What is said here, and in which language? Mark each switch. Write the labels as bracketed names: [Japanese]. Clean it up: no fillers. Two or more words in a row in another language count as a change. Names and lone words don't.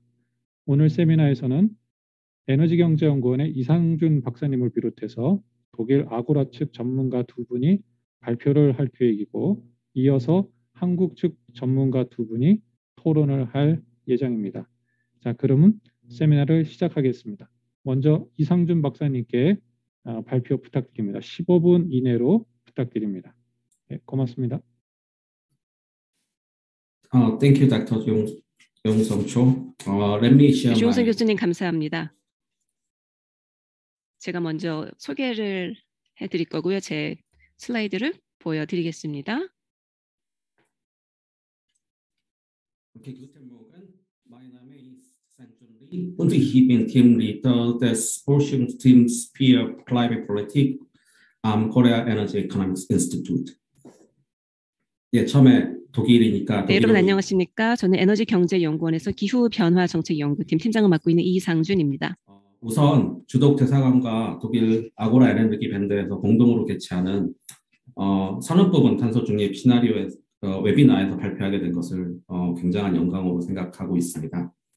[Korean] 오늘 세미나에서는 에너지경제연구원의 이상준 박사님을 비롯해서 독일 아고라 측 전문가 두 분이 발표를 할 계획이고 이어서 한국 측 전문가 두 분이 토론을 할 예정입니다. 자, 그러면 세미나를 시작하겠습니다. 먼저 이상준 박사님께 발표 부탁드립니다. 15분 이내로 부탁드립니다. 네, 고맙습니다. [English] Thank you, Dr. Yong-Sung Cho. Let me share [Korean] 조용선 [English] my [Korean] 교수님 감사합니다. 제가 먼저 소개를 해드릴 거고요. 제 슬라이드를 보여드리겠습니다. [German] Okay, guten Morgen. Mein Name ist Sang-Jun Lee und ich bin Teamleader des Forschungsteams für Klimapolitik am Korea Energy Economics Institute. [Korean] 예, 처음에 독일이니까 네, 여러분 독일어로 안녕하십니까? 저는 에너지경제연구원에서 기후변화정책연구팀 팀장을 맡고 있는 이상준입니다. 우선 주독 대사관과 독일 아고라 에너지 밴드에서 공동으로 개최하는 산업부분 탄소 중립 시나리오의 웨비나에서 발표하게 된 것을 굉장한 영광으로 생각하고 있습니다.